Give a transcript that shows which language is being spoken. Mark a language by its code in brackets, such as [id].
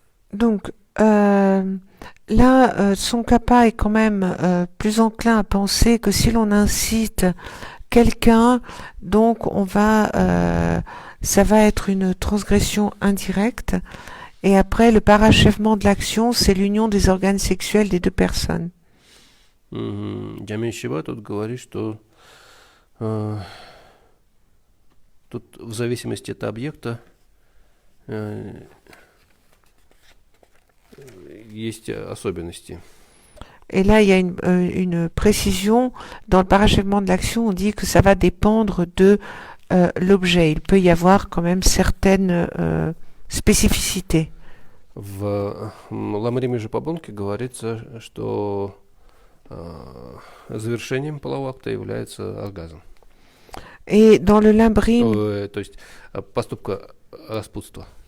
[fr] Donc, là, Tsongkhapa est quand même plus enclin à penser que si l'on incite quelqu'un, donc ça va être une transgression indirecte. Et après, le parachèvement de l'action, c'est l'union des organes sexuels des deux personnes. [ru] Джамин-Шива тут говорит, что тут в зависимости от объекта есть особенности. [fr] Et là, il y a une précision. Dans le parachèvement de l'action, on dit que ça va dépendre de l'objet. Il peut y avoir quand même certaines spécificités. [ru] В Ламриме же Пабонке говорится, что завершением полового акта является оргазм. [fr] Et dans le Lamrim, [ru] То есть поступка распутства.